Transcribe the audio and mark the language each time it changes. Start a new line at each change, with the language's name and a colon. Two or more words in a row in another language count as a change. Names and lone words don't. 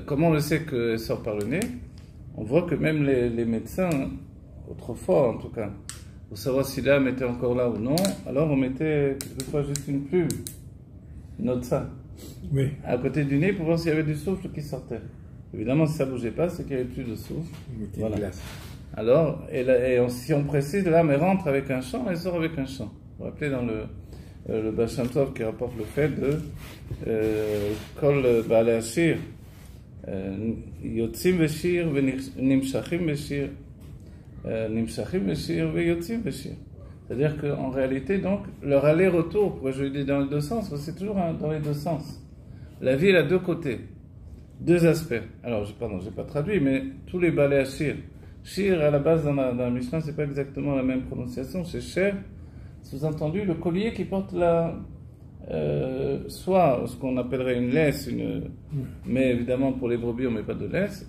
French: Comment on le sait qu'elle sort par le nez? On voit que même les médecins, autrefois en tout cas, pour savoir si l'âme était encore là ou non, alors on mettait quelquefois juste une plume, note ça. Oui. À côté du nez pour voir s'il y avait du souffle qui sortait. Évidemment, si ça ne bougeait pas, c'est qu'il n'y avait plus de souffle. Voilà. Alors, si on précise, l'âme rentre avec un chant, elle sort avec un chant. Vous vous rappelez dans le Baal Shem Tov qui rapporte le fait de
Hebrew: כל בעלי השיר, יוצאים בשיר, נמשכים בשיר, נמשכים בשיר, יוצאים בשיר.
French: C'est-à-dire qu'en réalité, donc, leur aller-retour, pourquoi je le dis dans les deux sens, c'est toujours dans les deux sens. La vie, elle a deux côtés, deux aspects. Alors, je n'ai pas traduit, mais tous les
Hebrew: בעלי השיר.
French: Shir, à la base, dans la Mishnah, c'est pas exactement la même prononciation, c'est Sher, sous-entendu, le collier qui porte soit ce qu'on appellerait une laisse, mais évidemment, pour les brebis, on ne met pas de laisse.